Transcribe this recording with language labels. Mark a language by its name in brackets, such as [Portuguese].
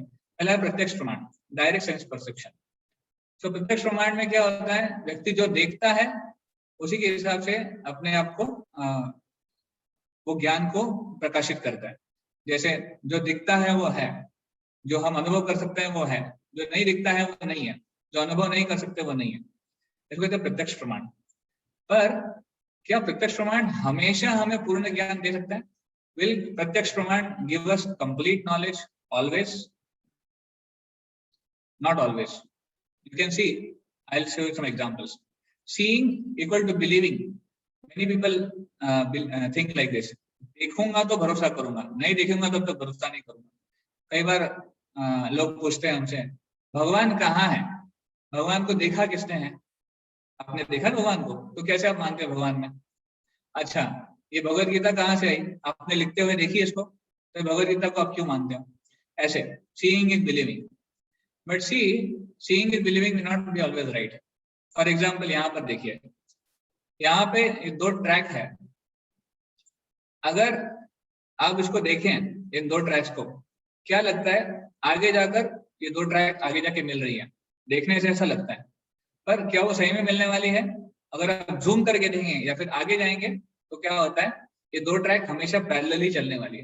[Hindi] पहला है प्रत्यक्ष प्रमाण, [English] Direct sense perception. [Hindi] तो प्रत्यक्ष प्रमाण में क्या होता है, व्यक्ति जो देखता है उसी के हिसाब से अपने आप को वो ज्ञान को प्रकाशित करता है। जैसे जो दिखता है वो है, जो हम अनुभव कर सकते हैं वो है, जो नहीं दिखता है वो नहीं है, जो अनुभव नहीं कर सकते वो नहीं है। इसको कहते हैं प्रत्यक्ष प्रमाण। पर क्या प्रत्यक्ष प्रमाण हमेशा हमें पूर्ण ज्ञान दे सकता है? [English] Will प्रत्यक्ष प्रमाण give us complete knowledge always? Not always. You can see, I'll show you some examples. Seeing equal to believing. Many people think like this. [Hindi] देखूंगा तो भरोसा करूंगा, नहीं देखूंगा तो भरोसा नहीं करूंगा। कई बार लोग पूछते हैं हमसे, भगवान कहाँ है? भगवान को देखा किसने है? आपने देखा भगवान को, तो कैसे आप मानते हैं भगवान में? अच्छा, ये भगवत गीता कहाँ से आई? आपने लिखते हुए देखी इसको, तो भगवत गीता को आप क्यों मानते हो? [English] ऐसे seeing is believing, but seeing is believing may not be always right. For example, [Hindi] यहाँ पर देखिए, यहाँ पे 2 ट्रैक है। अगर आप इसको देखें, इन 2 ट्रैक्स को, क्या लगता है आगे जाकर ये 2 ट्रैक आगे जाके मिल रही है? देखने से ऐसा लगता है, पर क्या वो सही में मिलने वाली है? अगर आप जूम करके देखेंगे या फिर आगे जाएंगे तो क्या होता है, ये 2 ट्रैक हमेशा पैरेलल ही चलने वाली है।